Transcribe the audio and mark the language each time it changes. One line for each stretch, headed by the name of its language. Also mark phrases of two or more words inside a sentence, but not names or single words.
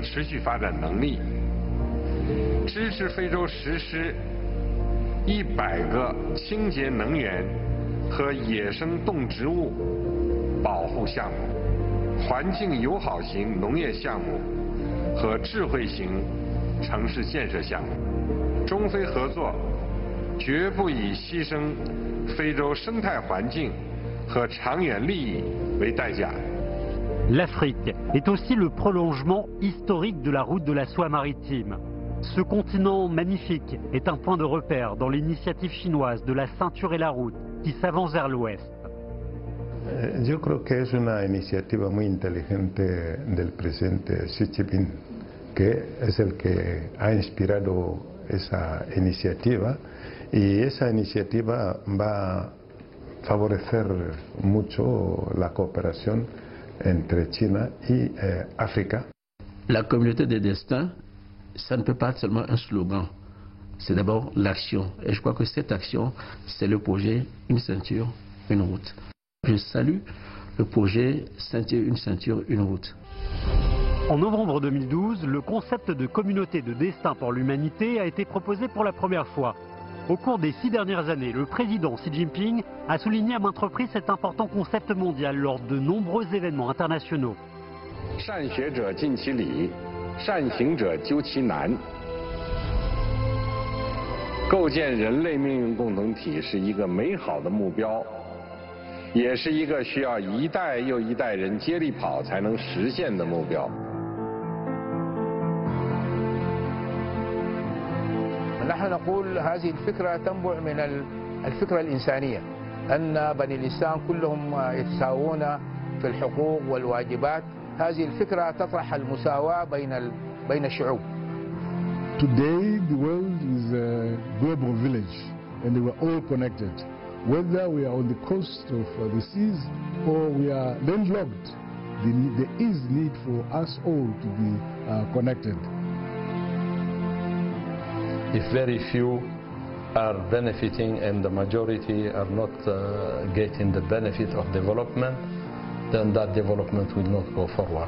Chinese: 持续发展能力，支持非洲实施100个清洁能源和野生动植物保护项目、环境友好型农业项目和智慧型城市建设项目。中非合作绝不以牺牲非洲生态环境和长远利益为代价。
French: L'Afrique est aussi le prolongement historique de la route de la soie maritime. Ce continent magnifique est un point de repère dans l'initiative chinoise de la ceinture et la route qui s'avance vers l'ouest.
Spanish: Yo creo que es una iniciativa muy inteligente del presidente Xi Jinping, que es el que ha inspirado esa iniciativa, y esa iniciativa va a favorecer mucho la cooperación entre China y África.
French: La communauté des destins, ça ne peut pas être seulement un slogan, c'est d'abord l'action. Et je crois que cette action, c'est le projet Une ceinture, une route. Je salue le projet Ceinture, une route. En novembre 2012, le concept de communauté de destin pour l'humanité a été proposé pour la première fois. Au cours des 6 dernières années, le président Xi Jinping a souligné à maintes reprises cet important concept mondial lors de nombreux événements internationaux.
Chinese: 善学者尽其理，善行者究其难。构建人类命运共同体是一个美好的目标，也是一个需要一代又一代人接力跑才能实现的目标。
Arabic: نحن نقول هذه الفكرة تنبع من الفكرة الإنسانية أن بني الإنسان كلهم يتساوون في الحقوق والواجبات هذه الفكرة تطرح المساواة بين الشعوب.
English: Today the world is a global village and we are all connected. Whether we are on the coast of the seas or we are landlocked, there is need for us all to be connected. If very few are benefiting and the majority are not getting the benefit of development, then that development will not go forward.